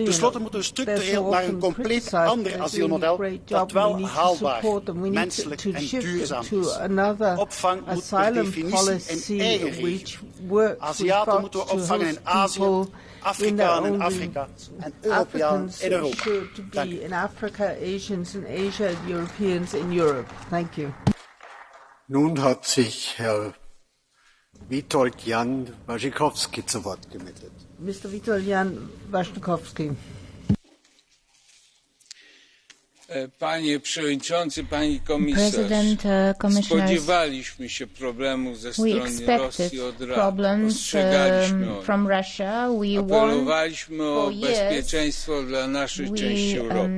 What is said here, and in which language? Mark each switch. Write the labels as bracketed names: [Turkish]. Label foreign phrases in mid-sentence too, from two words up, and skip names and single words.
[Dutch] Ten slotte moeten we structureel naar een compleet ander asielmodel dat wel haalbaar, menselijk en duurzaam is. Opvang moet per definitie in eigen regio. Aziaten moeten we opvangen in Azië, Afrikanen in Afrika en Europeanen in Europa. [German] Nun hat zich Herr Witold Jan Waszczykowski zu Wort gemeldet. Mr. Witold Jan Waszczykowski. [Polish] Panie Przewodniczący, Pani Komisarz, spodziewaliśmy się problemu ze strony Rosji od lat, ostrzegaliśmy o nim, apelowaliśmy o bezpieczeństwo dla naszej części Europy.